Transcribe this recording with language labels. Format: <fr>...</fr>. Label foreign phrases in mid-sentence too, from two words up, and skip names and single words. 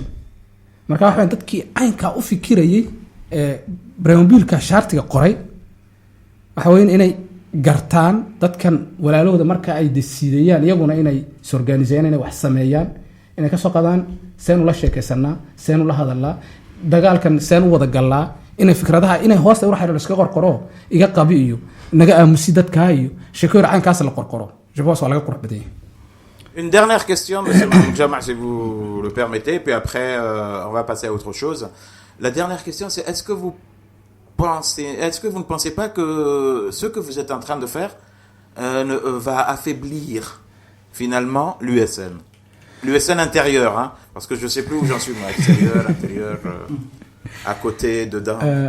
<so>marka waxa dadkii aynka u fikirayay preambilka shartiga qoray waxa weyn inay gartaan dadkan walaalahooda marka ay decidayaan iyaguna inay sorganiseeyaan inay wax sameeyaan inay ka soo qadaan seen ula sheekaysanaa seen ula hadalaa dagaalkan seen u wada galaa inay fikradaha inay hoosta u raxayro iska qorqoro iga qabi iyo naga aamusi dadka iyo sheekooyin caankaas la qorqoro</so> <fr>je pense</fr> <so>wala qurux badan.</so> <fr>Une dernière question, monsieur Mahmoud Jamaa, si vous le permettez, puis après on va passer à autre chose. La dernière question, c'est est-ce que vous ne pensez pas que ce que vous êtes en train de faire va affaiblir finalement l'USN intérieur, hein, parce que je ne sais plus où j'en suis, moi, extérieur, intérieur, à côté, dedans.</fr>